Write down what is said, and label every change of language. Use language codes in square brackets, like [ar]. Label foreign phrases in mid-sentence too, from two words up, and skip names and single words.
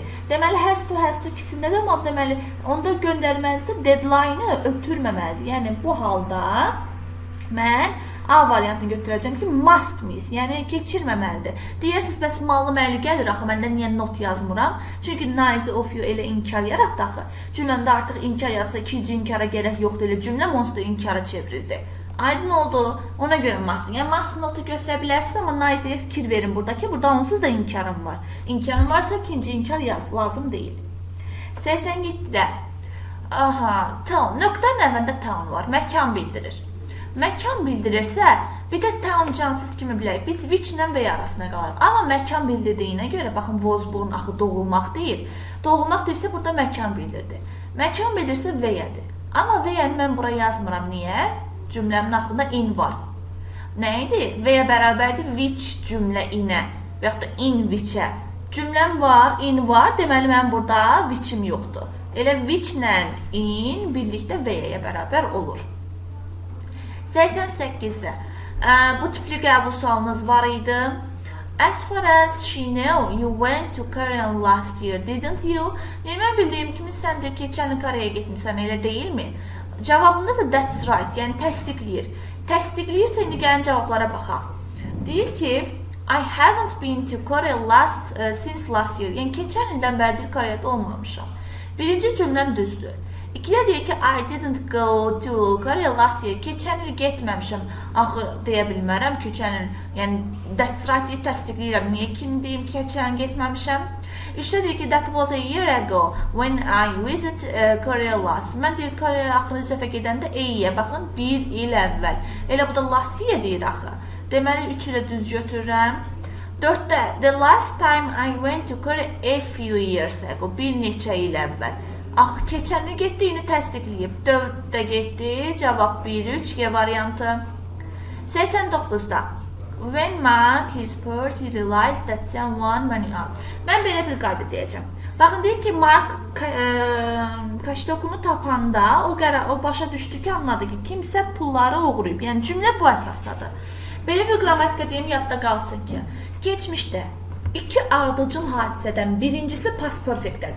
[az] Deməli, [en] has to [az] ikisində də, amma deməli, onda göndərməlidirsə deadline-ı ötürməməlidir. Yəni, bu halda mən A variantını götürəcəm ki, [en] must miss, [az] yəni keçirməməlidir. Deyirsiniz, bəs malı-məli gəlir, axı, məndə niyə not yazmıram? Çünki [en] nice of you [az] elə inkar yaratdı, axı. Cümləmdə artıq inkar yaratsa, ikinci inkara gərək yoxdur, elə cümləm onsuz da inkara çevrildi. Aydın oldu, ona görə must. Yəni, [en] must notu [az] götürə bilərsiniz, amma nice'yə fikir verin buradakı. Burada onsuz da inkarım var. İnkarım varsa ikinci inkar lazım deyil. 87-də. Aha, town. Nöqtənin əvvəlində town var. Məkan bildirir. Məkan bildirirsə, bir də town cansız kimi bilək. Biz which ilə və arasına qalırıq. Amma məkan bildirdiyinə görə, baxın, [en] was born [az] axı doğulmaq deyil. Doğulmaq deyirsə, burada məkan bildirdi. Məkan bildirsə vəyədir. Amma vəyəni mən bura yazmıram. Niyə? Cümləmin axırında in var. Nə idi? Vəyə bərabərdir which cümlə inə və yaxud da [en] in which'ə. [az] Cümləm var, in var, deməli mən burada which'im yoxdur. Elə which ilə in birlikdə vəyəyə bərabər olur. 88-də. Bu tipli qəbul sualınız var idi. [en] As far as she know, you went to Korea last year, didn't you? [az] Yəni, mən bildiyim kimi sən də keçən il Koreya getmişsən, elə deyilmi? cavabında da [en] that's right, [az] yəni təsdiqləyir. Təsdiqləyirsə indi gəlin cavablara baxaq. Deyir ki, [en] I haven't been to Korea since last year. [az] Yəni keçən ildən bəridir Koreyada olmamışam. Birinci cümləm düzdür. İkidə deyir ki, [en] I didn't go to Korea last year. [az] Keçən il getməmişəm. Axı deyə bilmərəm keçən il. Yəni [en] that's right [az] deyib təsdiqləyirəm. Niyə kim deyim ki, keçən il getməmişəm? Üçdə deyir ki, [en] that was a year ago when I visit Korea last. [az] Mən deyir Koreya axırıncı dəfə gedəndə year. Baxın, bir il əvvəl. Elə bu da [en] last year [az] deyir axı. Deməli 3-ü də düz götürürəm. [en] 4-də the last time I went to Korea a few years ago. [az] Bir neçə il əvvəl. Axı keçən il getdiyini təsdiqləyib. 4-də getdi. Cavab 1-3 G variantı. [en] 89-da when Mark his purse he realized that someone money out. [az] Mən belə bir qayda deyəcəm. Baxın deyir ki, Mark kaştokunu tapanda o başa düşdü ki, anladı ki, kimsə pulları oğuruyub. Yəni cümlə bu əsasdadır. Belə bir qrammatika deyim, yadda qalsın ki, keçmişdə iki ardıcıl hadisədən birincisi [en] past perfectdədir.